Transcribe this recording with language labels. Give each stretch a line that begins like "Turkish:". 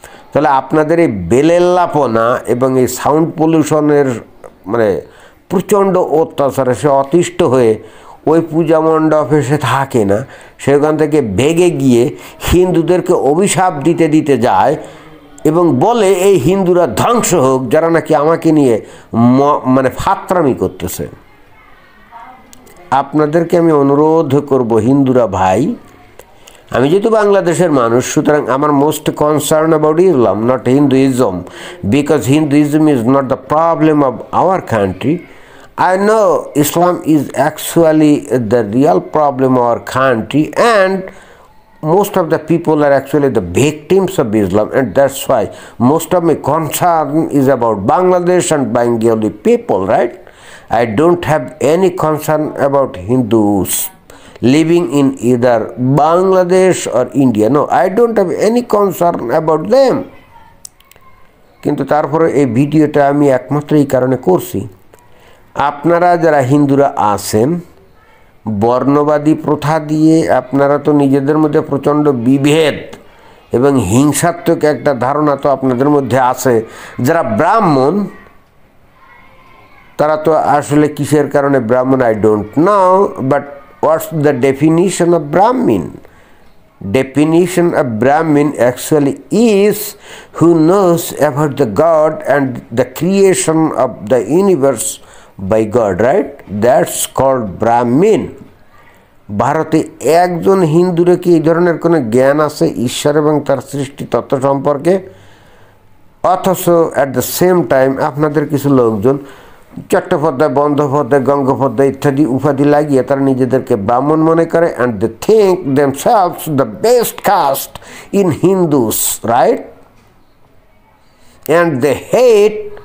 Bangla: তাহলে আপনাদের এই বেলেল্লাপনা এবং এই সাউন্ড পলিউশনের মানে প্রচণ্ড অত্যাচারে সে অতিষ্ঠ হয়ে ওই পূজা মণ্ডপে সে থাকে না, সেখান থেকে ভেগে গিয়ে হিন্দুদেরকে অভিশাপ দিতে দিতে যায় এবং বলে এই হিন্দুরা ধ্বংস হোক, যারা নাকি আমাকে নিয়ে মানে ফাত্রামি করতেছে। আপনাদেরকে আমি অনুরোধ করব, হিন্দুরা ভাই, আমি যেহেতু বাংলাদেশের মানুষ, সুতরাং আমার
English: Most concern about Islam, not Hinduism, because Hinduism is not the problem of our country. I know Islam is actually the real problem of our country, and most of the people are actually the victims of Islam, and that's why most of my concern is about Bangladesh and Bengali people, right? I don't have any concern about Hindus living in either Bangladesh or India. No, I don't have any concern about them.
Bangla: কিন্তু তারপরে এই ভিডিওটা আমি একমাত্র এই কারণে করছি, আপনারা যারা হিন্দুরা আছেন বর্ণবাদী প্রথা দিয়ে আপনারা তো নিজেদের মধ্যে প্রচণ্ড বিভেদ এবং হিংসাত্মক একটা ধারণা তো আপনাদের মধ্যে আছে। যারা ব্রাহ্মণ তারা তো আসলে কিসের কারণে ব্রাহ্মণ
English: I don't know, but what's the definition of Brahmin? Definition of Brahmin actually is who knows about the God and the creation of the universe by God, right? That's called Brahmin.
Bangla: ভারতে একজন হিন্দুরে কি এই ধরনের কোনো জ্ঞান আছে ঈশ্বর এবং তার সৃষ্টি তত্ত্ব সম্পর্কে? অথচ
English: at the same time
Bangla: আপনাদের কিছু লোকজন চট্টোপাধ্যায়, বন্দ্যোপাধ্যায়, গঙ্গোপাধ্যায় ইত্যাদি উপাধি লাগিয়ে তারা নিজেদেরকে ব্রাহ্মণ মনে করে,
English: And they think themselves the best caste in Hindus, right? And they hate